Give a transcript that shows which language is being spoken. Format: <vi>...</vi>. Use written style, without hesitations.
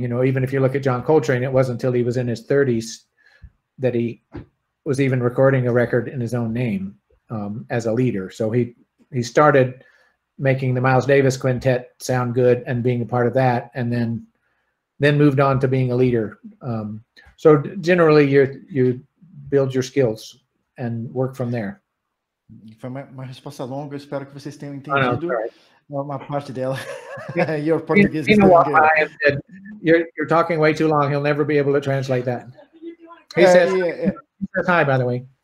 <en>You know, even if you look at John Coltrane, it wasn't until he was in his 30s that he was even recording a record in his own name as a leader. So he started making the Miles Davis Quintet sound good and being a part of that, and then moved on to being a leader. So generally, you build your skills and work from there.</en> <pt>Foi uma resposta longa. Eu espero que vocês tenham entendido uma parte dela.</pt> <en>Your Portuguese is good. Said, you're talking way too long. He'll never be able to translate that. He says, he says hi, by the way.</en>